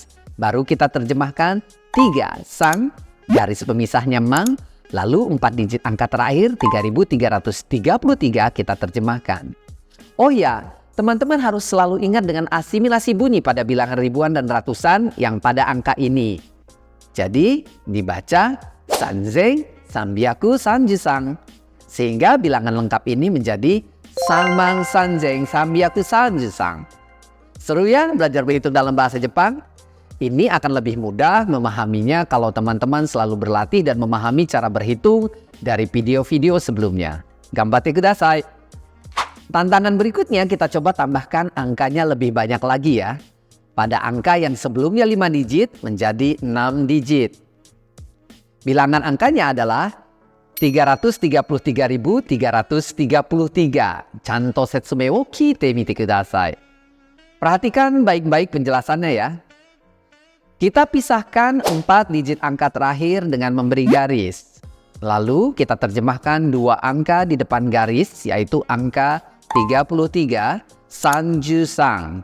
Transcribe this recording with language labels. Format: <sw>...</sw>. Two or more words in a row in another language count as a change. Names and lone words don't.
<id>Baru kita terjemahkan 3 sang, garis pemisahnya mang, lalu 4 digit angka terakhir 3.333 kita terjemahkan. Oh ya, teman-teman harus selalu ingat dengan asimilasi bunyi pada bilangan ribuan dan ratusan yang pada angka ini. Jadi dibaca</id> <ja>三千 三百 三十三.</ja> <id>Sehingga bilangan lengkap ini menjadi</id> <ja>三万 三千 三百 三十三.</ja> <id>Seru ya belajar berhitung dalam bahasa Jepang? Ini akan lebih mudah memahaminya kalau teman-teman selalu berlatih dan memahami cara berhitung dari video-video sebelumnya.</id> <ja>頑張ってください.</ja> <id>Tantangan berikutnya kita coba tambahkan angkanya lebih banyak lagi ya. Pada angka yang sebelumnya 5 digit menjadi 6 digit. Bilangan angkanya adalah 333.333.</id> <ja>ちゃんと説明を聞いてみてください.</ja> <id>Perhatikan baik-baik penjelasannya ya. Kita pisahkan 4 digit angka terakhir dengan memberi garis. Lalu kita terjemahkan 2 angka di depan garis yaitu angka 33 sanjusang.</id>